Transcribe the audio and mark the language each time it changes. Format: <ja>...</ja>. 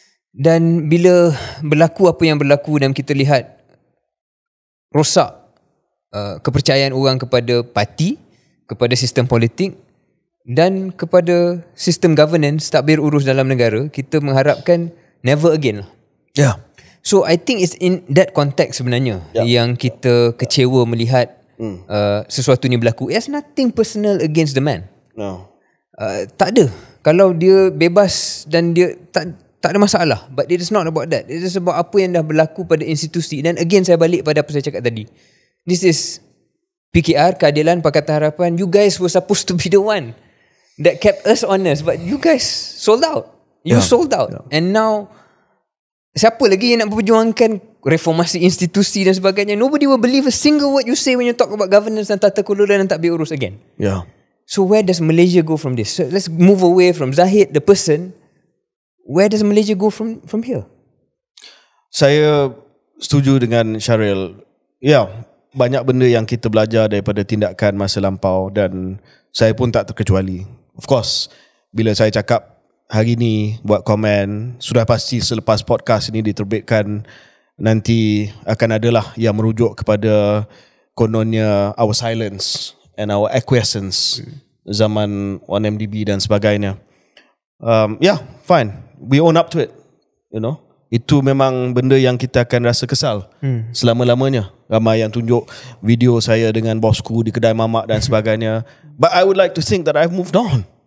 <ms>Dan bila berlaku apa yang berlaku dan kita lihat rosak kepercayaan orang kepada parti, kepada sistem politik dan kepada sistem governance tak berurus dalam negara, kita mengharapkan</ms> <en>never again</en> <ms>lah.</ms> <en>So I think it's in that context</en> <ms>sebenarnya yang kita kecewa melihat sesuatu ni berlaku.</ms> <en>It has nothing personal against the man.</en> <ms>Tak ada. Kalau dia bebas dan dia tak ada masalah.</ms> <en>But it is not about that. It is about</en> <ms>apa yang dah berlaku pada institusi. Dan again saya balik pada apa saya cakap tadi.</ms> <en>This is PKR, Keadilan, Pakatan Harapan. You guys were supposed to be the one that kept us honest. But you guys sold out. You sold out. And now</en> <ms>siapa lagi yang nak perjuangkan reformasi institusi dan sebagainya?</ms> <en>Nobody will believe a single word you say when you talk about governance</en> <ms>dan tata kelola dan tak berurus</ms> <en>again. So where does Malaysia go from this? So let's move away from Zahid, the person. Where does Malaysia go from here?</en> <ms>Saya setuju dengan Syaril. Banyak benda yang kita belajar daripada tindakan masa lampau dan saya pun tak terkecuali.</ms> <en>Of course,</en> <ms>bila saya cakap hari ni buat komen, sudah pasti selepas podcast ini diterbitkan nanti akan adalah yang merujuk kepada kononnya</ms> <en>our silence and our acquiescence</en> <ms>zaman 1MDB dan sebagainya.</ms> <en>Fine, we own up to it.</en> <ms>Itu memang benda yang kita akan rasa kesal selama-lamanya. Ramai yang tunjuk video saya dengan bosku di kedai mamak dan sebagainya.</ms> <en>But I would like to think that I've moved on.</en>